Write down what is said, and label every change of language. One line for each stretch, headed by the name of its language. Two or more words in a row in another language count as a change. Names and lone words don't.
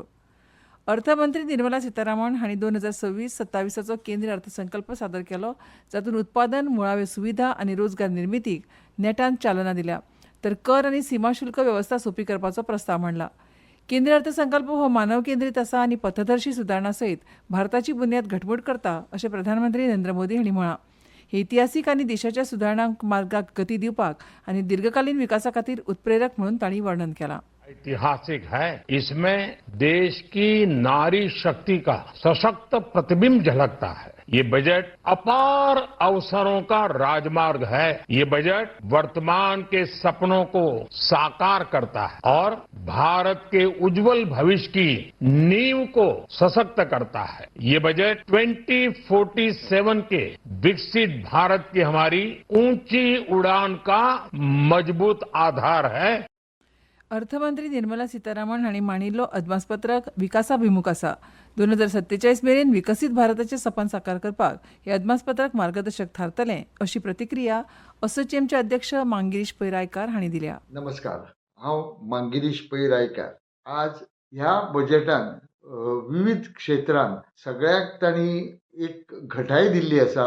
Konkani: अर्थमंत्री निर्मला सीतारामन हांणी 2026-27 केंद्रीय अर्थसंकल्प सादर केलो, जातूंत उत्पादन, मुळाव्यो सुविधा आनी रोजगार निर्मितीक नेटान चालना दिल्या, तर कर आनी सीमाशुल्क वेवस्था सोंपी करपाचो प्रस्ताव मांडला. केंद्रीय अर्थसंकल्प हो मानव केंद्रीत आसा आनी पथदर्शी सुदारणा सयत भारताची बुन्याद घटमूट करता अशें प्रधानमंत्री नरेंद्र मोदी हांणी म्हळां. हे इतिहासीक आनी देशाच्या सुदारणा मार्गाक गती दिवपाक आनी दीर्घकालीन विकासा खातीर उत्प्रेरक म्हणून तांणी वर्णन केलां.
Hindi: ऐतिहासिक है, इसमें देश की नारी शक्ति का सशक्त प्रतिबिंब झलकता है. ये बजट अपार अवसरों का राजमार्ग है. ये बजट वर्तमान के सपनों को साकार करता है और भारत के उज्जवल भविष्य की नींव को सशक्त करता है. ये बजट 2047 के विकसित भारत की हमारी ऊंची उड़ान का मजबूत आधार है.
Konkani: अर्थमंत्री निर्मला सीतारामन हांणी मांडिल्लो अदमासपत्रक विकासाभिमुख आसा. 2047 मेरेन विकसीत भारताचें सपन साकार करपाक हे अदमासपत्रक मार्गदर्शक थारतलें अशी प्रतिक्रिया असोचेमचे अध्यक्ष मांगिरीश पै रायकार हांणी दिल्या. नमस्कार, हांव मांगिरीश पै रायकार. आज ह्या बजेटान विविध क्षेत्रांत सगळ्याक तांणी एक घटाय दिल्ली आसा.